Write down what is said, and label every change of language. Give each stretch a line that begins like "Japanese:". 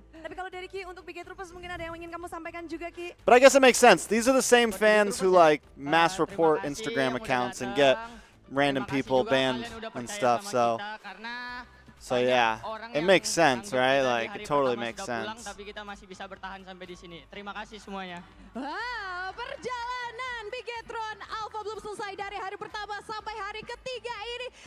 Indonesian: Tapi kalau dari Ki untuk Big Troopers mungkin ada yang ingin kamu sampaikan juga Ki?
English: But I guess it makes sense. These are the same fans who like mass report Instagram accounts and get random people banned and stuff. So yeah, it makes sense, right? Like it totally makes sense.
Indonesian: Tapi kita masih bisa bertahan sampai di sini. Terima kasih semuanya. Wah, perjalanan Bigetron Alpha belum selesai dari hari pertama sampai hari ketiga ini.